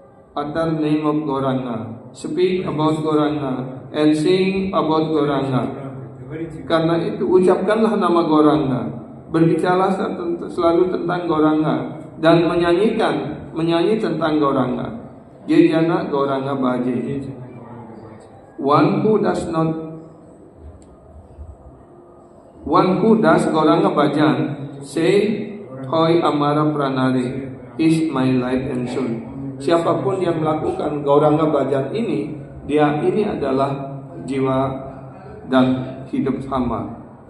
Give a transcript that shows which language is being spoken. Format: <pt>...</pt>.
<en>Utter name of Gauranga, speak about Gauranga, and sing about Gauranga.</en> <id>Karena itu ucapkanlah nama Gauranga, berbicaralah selalu tentang Gauranga, dan menyanyi tentang Gauranga.</id> <bn>Jana Gauranga Bhaje.</bn> <en>One who does Gauranga Bhajan say</en> <bn>Hoy Amara Pranare</bn> <en>is my life and soul.</en> <id>Siapapun yang melakukan Gauranga Bhajan ini, dia ini adalah jiwa dan hidup hamba.</id>